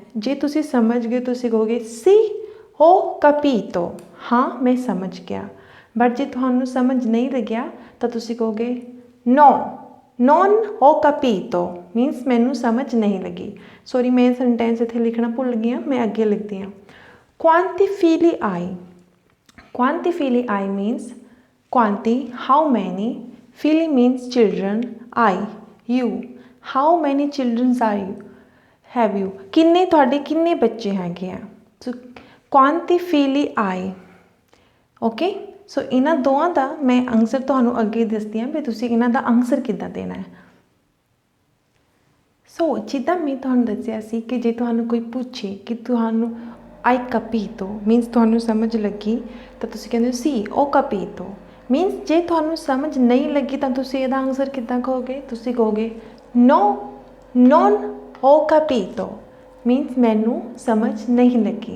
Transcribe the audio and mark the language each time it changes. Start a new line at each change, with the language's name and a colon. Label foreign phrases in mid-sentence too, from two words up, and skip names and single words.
Punjabi: ਜੇ ਤੁਸੀਂ ਸਮਝ ਗਏ ਤੁਸੀਂ ਕਹੋਗੇ
Italian: sì, ho capito,
Punjabi: ਹਾਂ ਮੈਂ ਸਮਝ ਗਿਆ। ਬਟ ਜੇ ਤੁਹਾਨੂੰ ਸਮਝ ਨਹੀਂ ਲੱਗਿਆ ਤਾਂ ਤੁਸੀਂ ਕਹੋਗੇ
Italian: non ho capito,
Punjabi: ਮੀਨਸ ਮੈਨੂੰ ਸਮਝ ਨਹੀਂ ਲੱਗੀ। ਸੋਰੀ ਮੈਂ ਸੈਂਟੈਂਸ ਇੱਥੇ ਲਿਖਣਾ ਭੁੱਲ ਗਈ ਹਾਂ, ਮੈਂ ਅੱਗੇ ਲਿਖਦੀ ਹਾਂ।
Italian: quanti figli hai, quanti figli hai
English: means quanti, how many, figli means children, I, you, how many children are you, have you,
Punjabi: ਕਿੰਨੇ ਤੁਹਾਡੇ ਕਿੰਨੇ ਬੱਚੇ ਹੈਗੇ ਆ।
Italian: ਸੋ quanti figli hai,
Punjabi: ਓਕੇ। ਸੋ ਇਹਨਾਂ ਦੋਵਾਂ ਦਾ ਮੈਂ ਆਨਸਰ ਤੁਹਾਨੂੰ ਅੱਗੇ ਦੱਸਦੀ ਹਾਂ ਵੀ ਤੁਸੀਂ ਇਹਨਾਂ ਦਾ ਆਨਸਰ ਕਿੱਦਾਂ ਦੇਣਾ ਹੈ। ਸੋ ਜਿੱਦਾਂ ਮੈਂ ਤੁਹਾਨੂੰ ਦੱਸਿਆ ਸੀ ਕਿ ਜੇ ਤੁਹਾਨੂੰ ਕੋਈ ਪੁੱਛੇ ਕਿ ਤੁਹਾਨੂੰ
Italian: hai capito
Punjabi: ਮੀਨਸ ਤੁਹਾਨੂੰ ਸਮਝ ਲੱਗੀ ਤਾਂ ਤੁਸੀਂ ਕਹਿੰਦੇ ਹੋ
Italian: sì, ho capito,
Punjabi: ਮੀਨਸ ਜੇ ਤੁਹਾਨੂੰ ਸਮਝ ਨਹੀਂ ਲੱਗੀ ਤਾਂ ਤੁਸੀਂ ਇਹਦਾ ਆਨਸਰ ਕਿੱਦਾਂ ਕਹੋਗੇ, ਤੁਸੀਂ ਕਹੋਗੇ
Italian: non ho capito,
Punjabi: ਮੀਨਸ ਮੈਨੂੰ ਸਮਝ ਨਹੀਂ ਲੱਗੀ।